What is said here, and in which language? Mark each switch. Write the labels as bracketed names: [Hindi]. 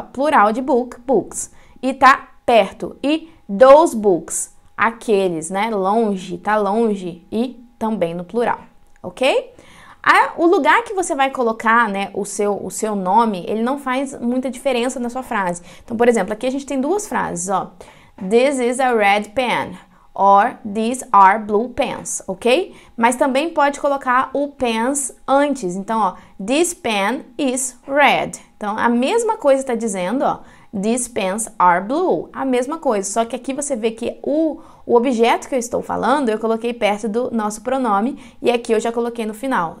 [Portuguese] Plural de book, books. E tá perto. E those books, aqueles, né? Longe, tá longe e também no plural, ok? O lugar que você vai colocar, né, o seu nome, ele não faz muita diferença na sua frase. Então, por exemplo, aqui a gente tem duas frases, ó. [English] This is a red pen. Or these are blue pens, ok? [Portuguese] Mas também pode colocar o pens antes. Então, ó, [English] this pen is red. [Portuguese] Então, a mesma coisa está dizendo, ó, [English] these pens are blue. [Portuguese] A mesma coisa, só que aqui você vê que o objeto que eu estou falando, eu coloquei perto do nosso pronome e aqui eu já coloquei no final.